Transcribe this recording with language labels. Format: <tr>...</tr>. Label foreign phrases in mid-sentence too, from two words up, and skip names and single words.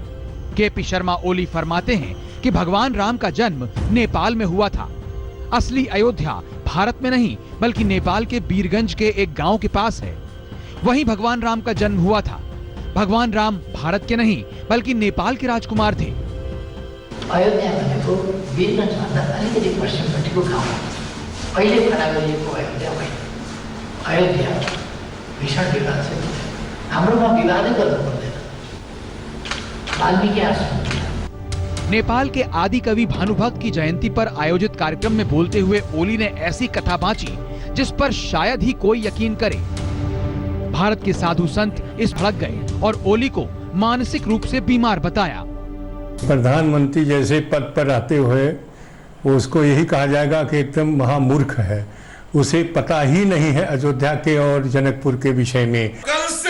<hi>केपी शर्मा ओली फरमाते हैं कि भगवान राम का जन्म नेपाल में हुआ था। असली अयोध्या भारत में नहीं बल्कि नेपाल के बीरगंज के एक गांव के पास है। वहीं भगवान राम का जन्म हुआ था। भगवान राम भारत के नहीं बल्कि नेपाल के राजकुमार थे।</hi> <ne>अयोध्या भनेको बीरगंज भन्दा अलिकति पश्चिमपट्टिको गाउँ हो। अहिले खडा गरिएको अयोध्या होइन। अयोध्या भीषण विवाद छ। हाम्रोमा विवादै गर्नु पर्दैन। वाल्मीकि आश्रम।</ne> <hi>नेपाल के आदि कवि भानुभक्त की जयंती पर आयोजित कार्यक्रम में बोलते हुए ओली ने ऐसी कथा बांची जिस पर शायद ही कोई यकीन करे। भारत के साधु संत इस भड़क गए और ओली को मानसिक रूप से बीमार बताया। प्रधानमंत्री जैसे पद पर आते हुए उसको यही कहा जाएगा कि एकदम महामूर्ख है, उसे पता ही नहीं है अयोध्या के और जनकपुर के विषय में।</hi>